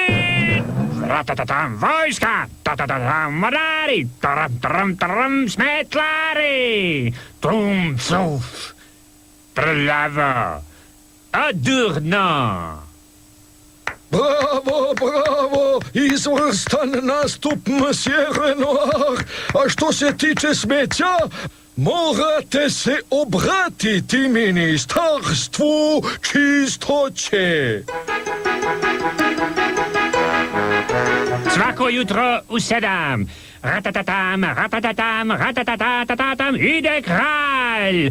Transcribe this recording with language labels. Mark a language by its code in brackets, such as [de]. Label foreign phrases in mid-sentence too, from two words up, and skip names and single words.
[hr] Ratatatam, vojska. Ratatatam, mornari. Taram, taram, taram, smetlari. Tum, suf. Prljavo. Odurno. Bravo, bravo, izvrstan nastup, monsieur Renoir. A što se tiče smeća, morate se obratiti ministarstvu čistoće. Svako jutro u 7. Ratatatam, ratatatam, ratatatatam, ide kralj.